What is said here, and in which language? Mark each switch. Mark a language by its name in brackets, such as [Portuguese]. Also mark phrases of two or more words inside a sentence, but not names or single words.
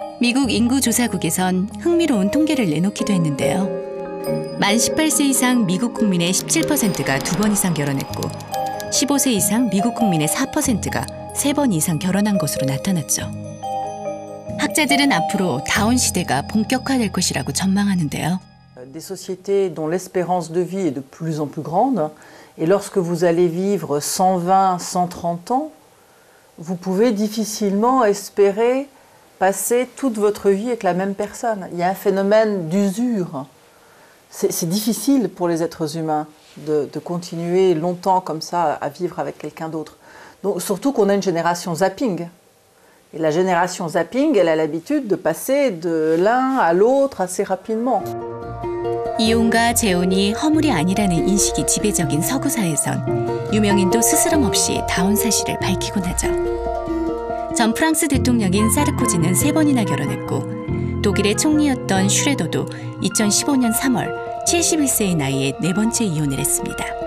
[Korean] 미국 인구조사국에선 흥미로운 통계를 내놓기도 했는데요. 만 18세 이상 미국 국민의 17%가 2번 이상 결혼했고 15세 이상 미국 국민의 4%가 3번 이상 결혼한 것으로 나타났죠. 학자들은 앞으로 다운 시대가 본격화될 것이라고 전망하는데요. [French] Des sociétés dont l'espérance de vie est de plus en plus grande et lorsque vous allez vivre 120, 130 ans, vous pouvez difficilement espérer passer toute votre vie avec la même personne. Il y a un phénomène d'usure. C'est difficile pour les êtres humains de continuer longtemps comme ça à vivre avec quelqu'un d'autre. Donc, surtout qu'on a une génération zapping. Et la génération zapping, elle a l'habitude de passer de l'un à l'autre assez rapidement. [Korean] 이혼과 재혼이 허물이 아니라는 인식이 지배적인 서구사에선 유명인도 스스럼 없이 다운 사실을 밝히곤 하죠. 전 프랑스 대통령인 사르코지는 3번이나 결혼했고 독일의 총리였던 슈레더도 2015년 3월 71세의 나이에 4번째 이혼을 했습니다.